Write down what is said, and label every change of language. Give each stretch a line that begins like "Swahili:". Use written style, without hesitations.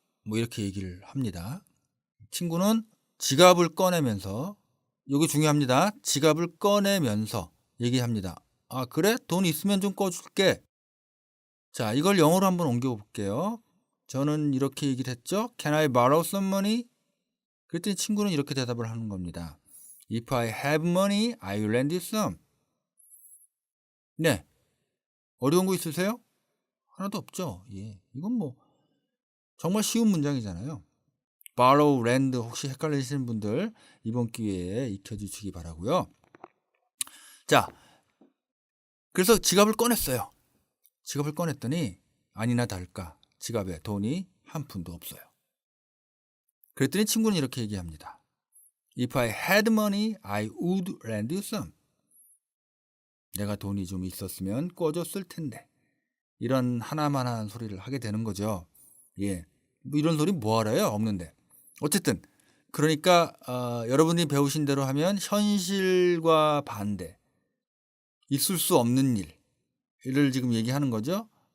Korean: 뭐 이렇게 얘기를 합니다. 친구는 지갑을 꺼내면서, 이게 중요합니다. 지갑을 꺼내면서 얘기합니다. 그래? 돈 있으면 좀 꺼줄게. 자, 이걸 영어로 한번 옮겨 볼게요. 저는 이렇게 얘기를 했죠.
English: Can I borrow some money?
Korean: 그랬더니 친구는 이렇게 대답을 하는 겁니다.
English: If I have money, I will lend you some.
Korean: 네. 어려운 거 있으세요? 하나도 없죠. 예. 이건 뭐 정말 쉬운 문장이잖아요. borrow, lend 혹시 헷갈리시는 분들 이번 기회에 익혀주시기 바라고요. 자, 그래서 지갑을 꺼냈어요. 지갑을 꺼냈더니 아니나 다를까 지갑에 돈이 한 푼도 없어요. 그랬더니 친구는 이렇게 얘기합니다.
English: If I had money, I would lend you some.
Korean: 내가 돈이 좀 있었으면 꿔줬을 텐데. 이런 하나만한 소리를 하게 되는 거죠. 예, 뭐 이런 소리 뭐하러요? 없는데. 어쨌든 그러니까 여러분이 배우신 대로 하면 현실과 반대, 있을 수 없는 일을 지금 얘기하는 거죠.